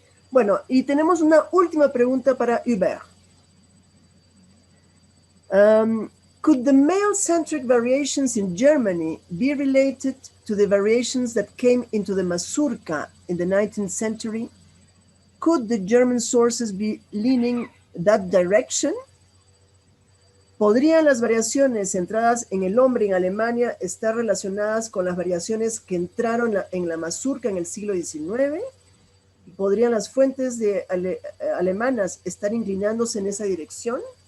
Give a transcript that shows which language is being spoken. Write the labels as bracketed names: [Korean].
[Spanish] Bueno, y tenemos una última pregunta para Hubert. [English] Could the male-centric variations in Germany be related to the variations that came into the mazurka in the 19th century? Could the German sources be leaning that direction? [Spanish] ¿Podrían las variaciones centradas en el hombre en Alemania estar relacionadas con las variaciones que entraron en la mazurka en el siglo XIX? ¿Podrían las fuentes alemanas estar inclinándose en esa dirección?